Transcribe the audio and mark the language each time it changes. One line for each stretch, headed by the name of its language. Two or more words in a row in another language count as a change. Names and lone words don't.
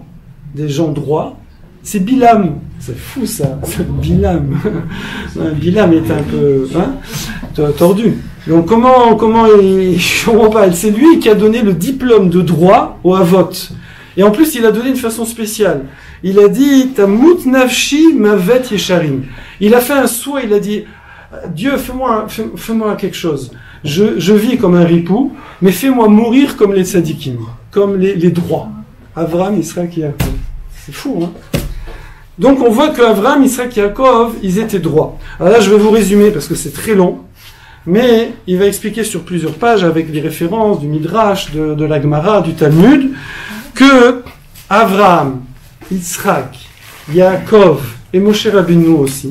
French: Des gens droits? C'est Bilam. C'est fou ça, c'est Bilam. Bilam est un peu tordu. Donc comment je comprends pas. C'est lui qui a donné le diplôme de droit au Havot. Et en plus, il a donné une façon spéciale. Il a dit
Hebrew: תמות נפשי מות ישרים.
French: Il a fait un souhait, il a dit Dieu, fais-moi quelque chose. Je vis comme un ripou, mais fais-moi mourir comme les tzadikim, comme les droits. Avraham, Israël, Yaakov. C'est fou, hein? Donc on voit que Abraham, Yitzhak et Yaakov, ils étaient droits. Alors là, je vais vous résumer parce que c'est très long, mais il va expliquer sur plusieurs pages avec des références du Midrash, de la Gemara, du Talmud, que Abraham, Yitzhak, Yaakov et Moshe Rabbeinu aussi.